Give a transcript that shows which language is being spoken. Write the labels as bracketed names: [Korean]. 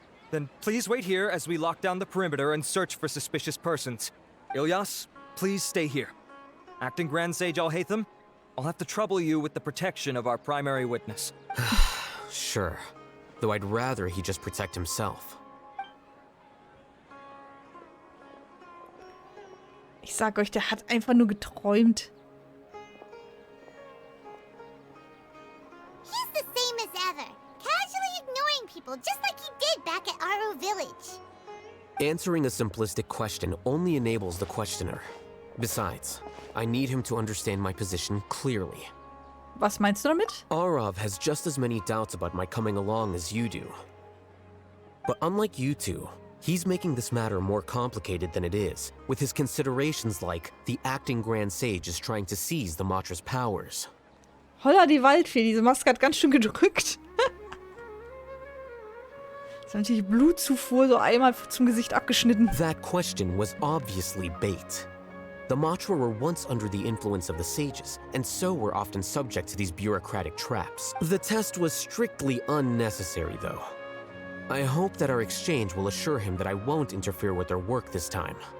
[English] Then please wait here as we lock down the perimeter and search for suspicious persons. Ilyas, please stay here. Acting Grand Sage Alhaitham, I'll have to trouble you with the protection of our primary witness. Sure. Though I'd rather he just protect himself. [German] Ich sag euch, der hat einfach nur geträumt. [English] He's the same as ever, casually ignoring people just like he did back at Aro Village. Answering a simplistic question only enables the questioner. Besides, I need him to understand my position clearly. [German] Was meinst du damit? [English] Arav has just as many doubts about my coming along as you do. But unlike you two, he's making this matter more complicated than it is, with his considerations like the acting Grand Sage is trying to seize the Matra's powers. [German] Holla die Waldfee, diese Maske hat ganz schön gedrückt. Das ist natürlich Blutzufuhr so einmal zum Gesicht abgeschnitten. [English] That question was obviously bait. The Matra were once under the influence of the sages, and so were often subject to these bureaucratic traps. The test was strictly unnecessary, though. I hope that our exchange will assure him that I won't interfere with their work this time.